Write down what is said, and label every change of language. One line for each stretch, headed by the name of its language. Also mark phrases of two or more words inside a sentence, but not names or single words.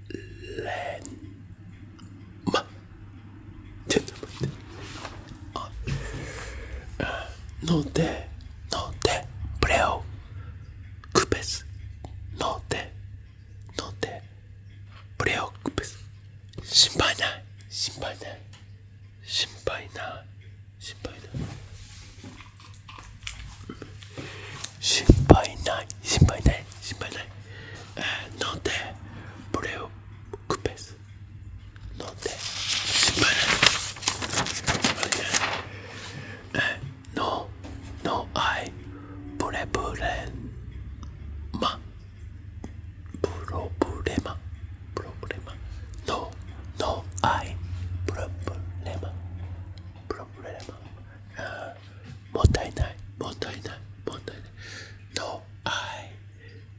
Japanese: ちょっと待って。
Spanish: No te preocupes. No te preocupes.
Japanese: 心配ない。心配ない。心配ない。心配ない。心配ない。心配ない。心配ない。
Spanish: No te preocupes. No te
Japanese: 心配ない。
Spanish: No hay problema. No hay problema. もったいない。No hay